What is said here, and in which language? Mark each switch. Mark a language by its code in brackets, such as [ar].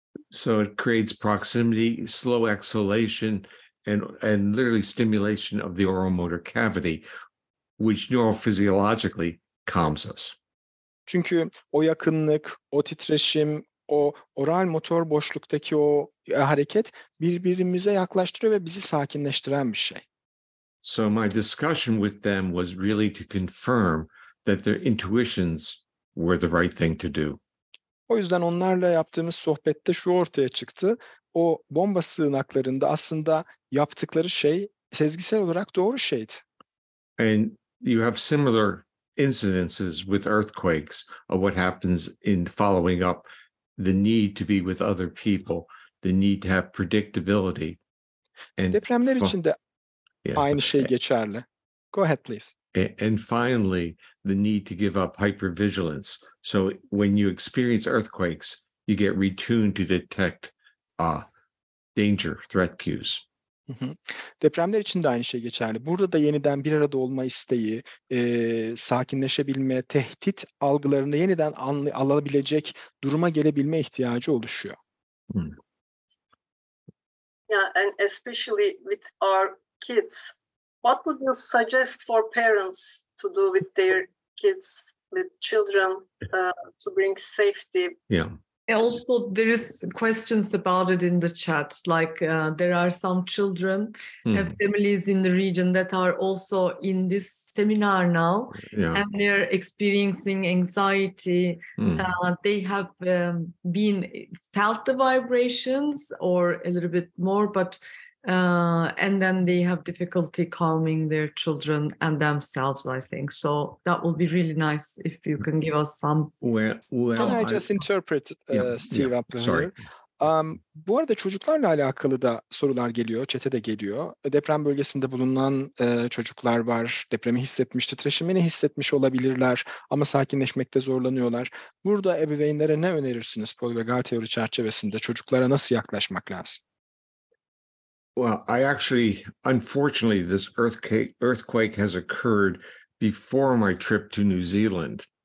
[en] So it creates proximity, slow exhalation, and literally stimulation of the oromotor cavity, which neurophysiologically calms us. [tr] Çünkü o yakınlık, o titreşim, o oral motor boşluktaki o hareket birbirimize yaklaştırıyor ve bizi sakinleştiren bir şey. [en] So my discussion with them was really to confirm that their intuitions were the right thing to do. [tr] O yüzden onlarla yaptığımız sohbette şu ortaya çıktı. O bomba sığınaklarında aslında yaptıkları şey sezgisel olarak doğru şeydi. [en] And you have similar incidences with earthquakes of what happens in following up the need to be with other people, the need to have predictability. And [tr] Depremler için de [en] yes, [tr] aynı şey geçerli. [en] Go ahead, please. And finally, the need to give up hypervigilance. So when you experience earthquakes, you get retuned to detect danger, threat cues. [tr] Depremler için de aynı şey geçerli. Burada da yeniden bir arada olma isteği, sakinleşebilme, tehdit algılarını yeniden alabilecek duruma gelebilme ihtiyacı oluşuyor. [en] Yeah, and especially with our kids, what would you suggest for parents to do with their kids, with children, to bring safety? Yeah. Also, there is questions about it in the chat. Like there are some children and families in the region that are also in this seminar now, and they're experiencing anxiety. They have felt the vibrations or a little bit more, but and then they have difficulty calming their children and themselves, I think. So that will be really nice if you can give us some. Can I just interpret, Steve, up sorry. here? [tr] Bu arada çocuklarla alakalı da sorular geliyor, chat'e de geliyor. Deprem bölgesinde bulunan çocuklar var. Depremi hissetmiş, titreşimini hissetmiş olabilirler ama sakinleşmekte zorlanıyorlar. Burada ebeveynlere ne önerirsiniz Polivagal teori çerçevesinde? Çocuklara nasıl yaklaşmak lazım? [en] Well, unfortunately, this earthquake has occurred before my trip to New Zealand.